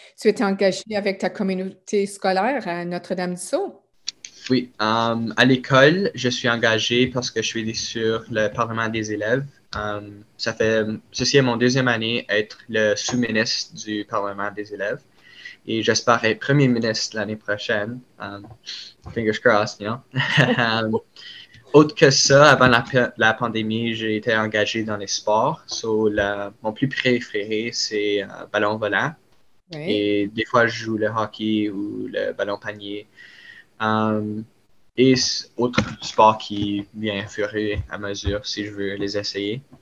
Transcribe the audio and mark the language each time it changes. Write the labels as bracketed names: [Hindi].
[French] Tu étais engagé avec ta communauté scolaire à Notre-Dame-du-Sault. Oui, à l'école, je suis engagé parce que je suis sur le Parlement des élèves. Ceci est mon deuxième année être le sous-ministre du Parlement des élèves. Et j'espère être premier ministre l'année prochaine. [English] Fingers crossed, you know. [French] Autre que ça, avant la pandémie, j'ai été engagé dans les sports. Mon plus préféré, c'est ballon volant. Oui. Et des fois, je joue le hockey ou le ballon panier. Um, et autre sport qui vient au fur et à mesure si je veux les essayer.